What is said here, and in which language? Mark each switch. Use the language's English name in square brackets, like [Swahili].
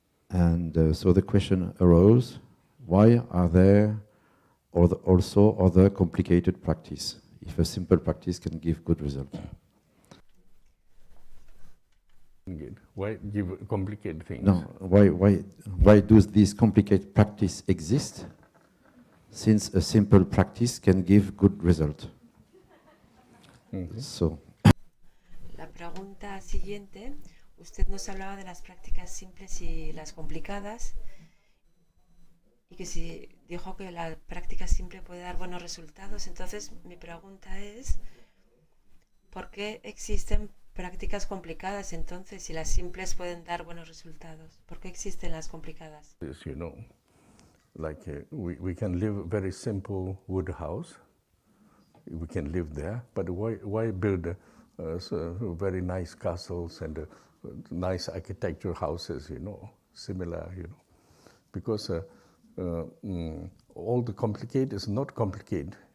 [English] And so the question arose, why are there also other complicated practice if a simple practice can give good result? Why give complicated things? No, why does this complicated practice exist since a simple practice can give good result? Mm-hmm. So. [Spanish] La pregunta siguiente, usted nos hablaba de las prácticas simples y las complicadas, y que si dijo que la práctica simple puede dar buenos resultados. Entonces mi pregunta es, ¿por qué existen prácticas complicadas entonces si las simples pueden dar buenos resultados? ¿Por qué existen las complicadas? [English] You know, like we can live a very simple wood house. We can live there, but why build very nice castles and nice architecture houses, you know, similar, you know, because all the complicated is not complicated.